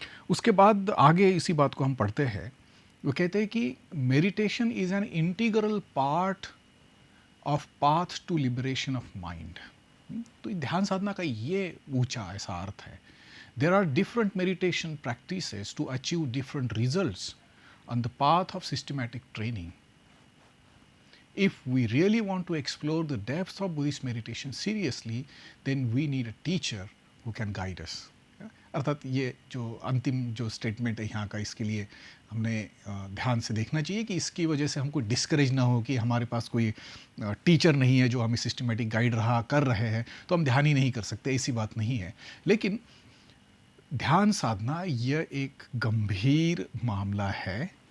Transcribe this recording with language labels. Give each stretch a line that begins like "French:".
Hindi: उसके बाद आगे इसी बात को हम पढ़ते हैं, वो कहते हैं कि
English: Meditation is an integral part of path to liberation of mind.
Hindi: तो ध्यान साधना का ये ऊंचा ऐसा अर्थ है।
English: There are different meditation practices to achieve different results on the path of systematic training. If we really want to explore the depths of Buddhist meditation seriously, then we need a teacher who can guide us.
Hindi: अर्थात ये जो अंतिम जो statement है यहाँ का, इसके लिए हमने ध्यान से देखना चाहिए कि इसकी वजह से हमको डिस्करेज ना हो कि हमारे पास कोई टीचर नहीं है जो हमें सिस्टमेटिक गाइड रहा कर रहे हैं तो हम ध्यान ही नहीं कर सकते, ऐसी बात नहीं है। लेकिन ध्यान साधना यह एक गंभीर मामला है।